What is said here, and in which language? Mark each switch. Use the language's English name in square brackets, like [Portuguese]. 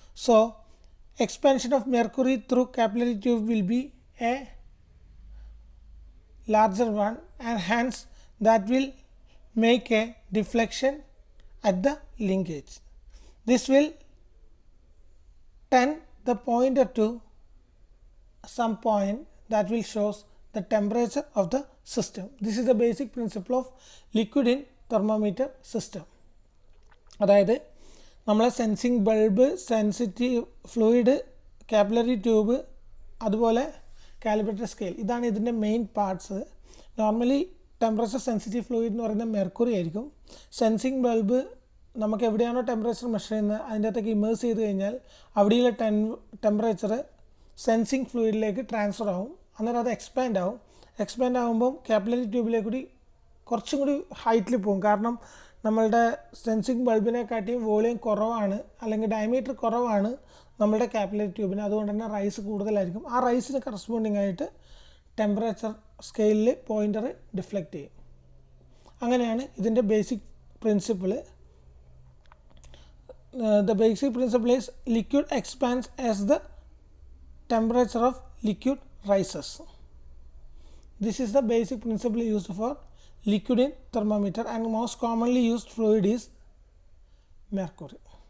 [English] So expansion of mercury through capillary tube will be a larger one, and hence that will make a deflection at the linkage. This will tend the pointer to some point that will shows the temperature of the system. This is the basic principle of liquid in thermometer system. [Malayalam] അതായത് നമ്മളെ sensing bulb, sensitive fluid, capillary tube, അതുപോലെ calibrated scale, ഇതാണ് ഇതിൻ്റെ main parts. Normally temperature sensitive fluid എന്ന് പറയുന്നത് mercury ആയിരിക്കും. Sensing bulb നമുക്ക് എവിടെയാണോ ടെമ്പറേച്ചർ മെഷർ ചെയ്യുന്നത് അതിൻ്റെ അകത്തേക്ക് ഇമേഴ്സ് ചെയ്ത് കഴിഞ്ഞാൽ അവിടെയുള്ള ടെമ്പറേച്ചർ സെൻസിങ് ഫ്ലൂയിഡിലേക്ക് ട്രാൻസ്ഫർ ആവും. അന്നേരം അത് എക്സ്പാൻഡ് ആവും. എക്സ്പാൻഡ് ആകുമ്പം കാപ്പിലറി ട്യൂബിലേക്ക് കൂടി കുറച്ചും കൂടി ഹൈറ്റിൽ പോകും. കാരണം നമ്മളുടെ സെൻസിങ് ബൾബിനെക്കാട്ടിയും വോളിയം കുറവാണ്, അല്ലെങ്കിൽ ഡയമീറ്റർ കുറവാണ് നമ്മളുടെ കാപ്പിലറി ട്യൂബിന്. അതുകൊണ്ട് തന്നെ റൈസ് കൂടുതലായിരിക്കും. ആ റൈസിന് കറസ്പോണ്ടിങ് ആയിട്ട് ടെമ്പറേച്ചർ സ്കെയിലിൽ പോയിൻ്റർ ഡിഫ്ലക്റ്റ് ചെയ്യും. അങ്ങനെയാണ് ഇതിൻ്റെ basic principle. [English] The basic principle is liquid expands as the temperature of liquid rises. This is the basic principle used for liquid in thermometer, and most commonly used fluid is mercury.